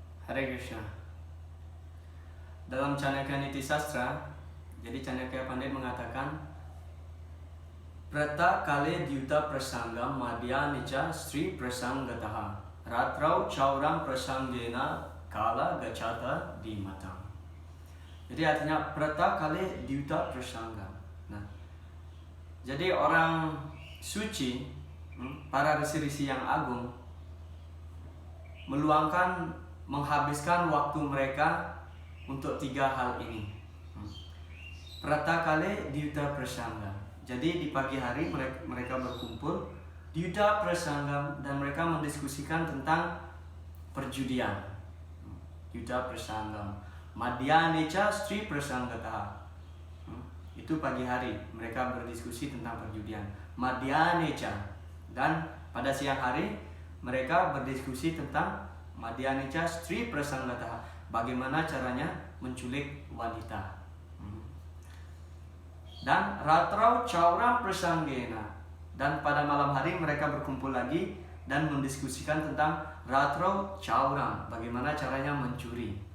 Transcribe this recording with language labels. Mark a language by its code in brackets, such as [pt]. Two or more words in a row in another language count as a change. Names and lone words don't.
[id] Hare Krishna. Dalam Chanakya Niti Sastra, jadi Chanakya Pandit mengatakan, [sa] Prata kale dyuta prasanggam madhya nica stri prasanggataha ratrau chauram prasanggena kala gacata di matang. [id] Jadi artinya [sa] prata kale dyuta prasanggam. [id] Nah, jadi orang suci, para risi-risi yang agung, menghabiskan waktu mereka untuk 3 hal ini. [sa] Prata kale dyuta prasanggam. [id] Jadi di pagi hari mereka berkumpul [sa] dyuta prasanggam [id] dan mereka mendiskusikan tentang perjudian. [sa] Dyuta prasanggam. Madhya nica stri prasanggataha. [id] Itu pagi hari mereka berdiskusi tentang perjudian. [sa] Madhya nica. [id] Dan pada siang hari mereka berdiskusi tentang [sa] madhya nica stri prasanggataha. [id] Bagaimana caranya menculik wanita. Dan [sa] ratrau chauram prasanggena, [id] dan pada malam hari mereka berkumpul lagi dan mendiskusikan tentang [sa] ratrau chauram, [id] bagaimana caranya mencuri.